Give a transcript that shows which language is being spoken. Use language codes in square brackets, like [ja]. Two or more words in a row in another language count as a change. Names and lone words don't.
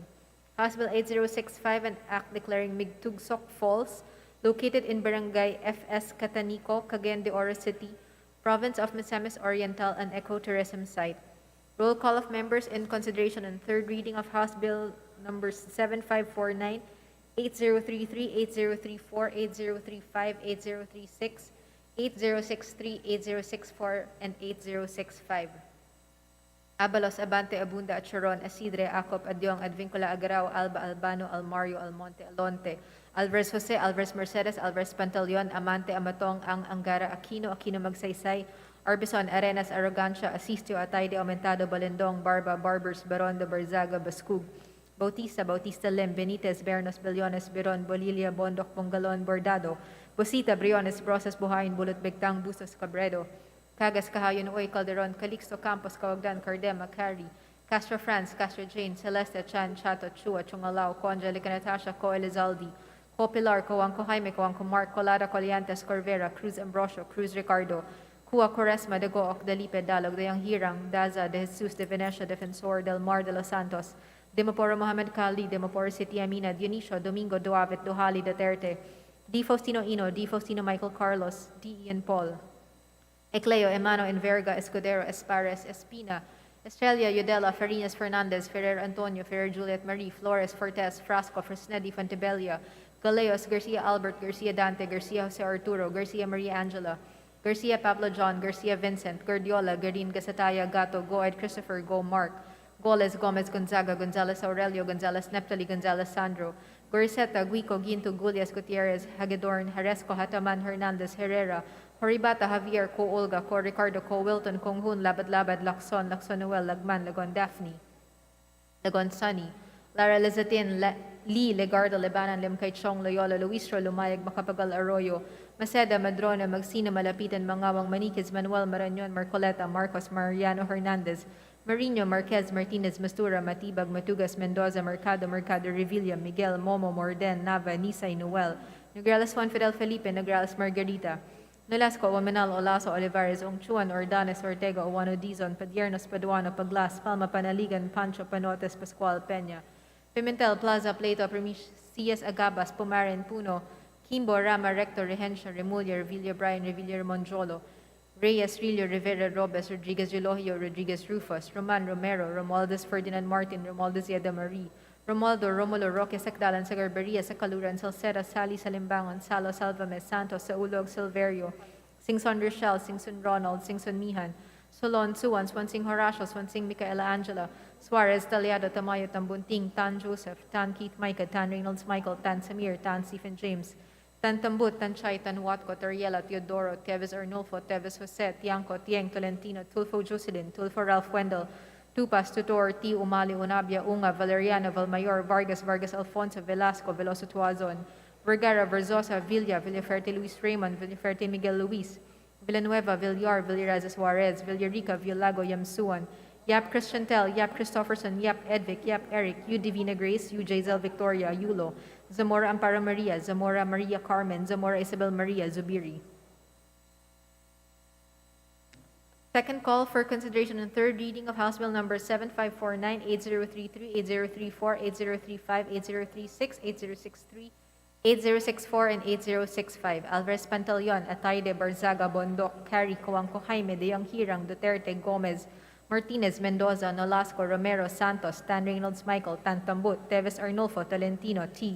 [en] House Bill 8065, an act declaring Migtugsok Falls, located in Barangay FS Catanico, Cagayan de Oro City, Province of Misamis Oriental, an ecotourism site. Roll call of members in consideration and third reading of House Bill numbers 7549, 8033, 8034, 8035, 8036, 8063, 8064, and 8065. Abalos, Abante, Abunda, Acharon, Asidre, Acop, Adyong, Advincula, Agarao, Alba, Albano, Almario, Almonte, Alonte, Alvarez Jose, Alvarez Mercedes, Alvarez Pantaleon, Amante, Amatong, Angara, Aquino, Aquino Magsaysay, Arbison, Arenas, Arrogancia, Asistio, Atayde, Aumentado, Balendong, Barba, Barbers, Barondo, Barzaga, Bascug, Bautista, Bautista Lim, Benitez, Bernos, Bellones, Biron, Bolilia, Bondoc, Bongalon, Bordado, Bosita, Briones, Brosas, Buhayin, Bulot, Bigtang, Bustos, Cabredo, Cagas, Cahayon, Uy, Calderon, Calixto, Campos, Cawagdan, Cardema, Cari, Castro France, Castro Jane, Celeste, Chan, Chato, Chua, Chungalao, Angelica, Natasha, Co Elizaldi, Co Pilar, Coanco Jaime, Coanco Mark, Colada, Coliantes, Corvera, Cruz Ambrosio, Cruz Ricardo, Cua Quaresma, De Gooc, Delipe, Dalog, Dayang Hirang, Daza, De Jesus, De Venecia, Defensor, Del Mar, De Los Santos, Demoporo Mohamed Kali, Demoporo City Amina, Dionisio, Domingo, Duavit, Duhali, Duterte, D. Faustino Ino, D. Faustino Michael Carlos, D. Ian Paul, Ecleo, Emano, Enverga, Escudero, Espares, Espina, Estrella, Yudela, Farinas, Fernandez, Ferrer Antonio, Ferrer Juliet Marie, Flores, Fortes, Frasco, Fresnedi, Fontebella, Galeos, Garcia Albert, Garcia Dante, Garcia Jose Arturo, Garcia Maria Angela, Garcia Pablo John, Garcia Vincent, Gordiola, Garin Gasataya, Gato, Goed Christopher, Go Mark, Goles, Gomez Gonzaga, Gonzales Aurelio, Gonzales Neptali, Gonzales Sandro, Goriseta, Guico, Ginto, Gulias, Gutierrez, Hagedorn, Haresco, Hataman, Hernandez, Herrera, Horibata, Javier, Co Olga, Co Ricardo, Co Wilton, Konghun, Labad Labad, Lacson, Lacson Noel, Lagman, Lagon Daphne, Lagon Sunny, Lara Lizatin, Lee, Legardo, Lebanan, Limkay Chong, Loyola, Luisro, Lumayag, Macapagal Arroyo, Maceda, Madrona, Magsino, Malapitan, Mangawang, Maniquez, Manuel, Marañon, Marcoleta, Marcos, Mariano Hernandez, Marino, Marquez, Martinez, Mastura, Matibag, Matugas, Mendoza, Mercado, Revilla, Miguel, Momo, Morden, Nava, Nisay, Noel, Nograles Juan Fidel Felipe, Nograles Margarita, Nolasco, Wamanal, Olaso, Olivares, Ongchuan, Ordanes, Ortega, Owano, Dizon, Padiernos, Paduano, Paglas, Palma, Panaligan, Pancho, Panotes, Pascual, Peña, Pimentel, Plaza, Plato, Primicias, Agabas, Pumarin, Puno, Kimbo, Rama, Recto, Regencia, Remulla, Revilla, Brian, Revilla, Monjolo, Reyes, Rillo, Rivera, Robes, Rodriguez, Eulogio, Rodriguez, Rufus, Roman, Romero, Romualdez, Ferdinand Martin, Romualdez, Yeda Marie, Romualdo, Romulo, Roque, Sacdalan, Sagarberia, Sacaluran, Salceda, Sally, Salimbangon, Salo, Salvames, Santos, Saulog, Silverio, Singson Rochelle, Singson Ronald, Singson Mihan, Solon, Suwan, Swansing Horacio, Swansing Micaela Angela, Suarez, Taliado, Tamayo, Tambunting, Tan Joseph, Tan Keith Micah, Tan Reynolds Michael, Tan Samir, Tan Stephen James, Tan Tambut, Tan Chay, Tan Watco, Toriela, Teodoro, Teves Arnulfo, Teves Jose, Tiangco, Tieng, Tolentino, Tulfo Jocelyn, Tulfo Ralph Wendell, Tupas, Tutor, T. Umali, Unabia, Unga, Valeriano, Valmayor, Vargas, Vargas Alfonso, Velasco, Veloso Tuazon, Vergara, Verzosa, Villa, Villaferte Luis Raymond, Villaferte Miguel Luis, Villanueva, Villar, Villaraza Suarez, Villarica, Villago, Yamsuan, Yap Christiantel, Yap Christopherson, Yap Edvic, Yap Eric, U Divina Grace, U Jazel Victoria, Yulo, Zamora Amparo Maria, Zamora Maria Carmen, Zamora Isabel Maria, Zubiri. Second call for consideration and third reading of House Bill number 7549, 8033, 8034, 8035, 8036, 8063, 8064, and 8065. Alvarez Pantaleon, Ataide, Barzaga, Bondok, Cari, Coangco, Jaime, De Jong Hirang, Duterte, Gomez, Martinez, Mendoza, Nolasco, Romero, Santos, Tan Reynolds Michael, Tan Tambut, Teves Arnulfo, Tolentino, T.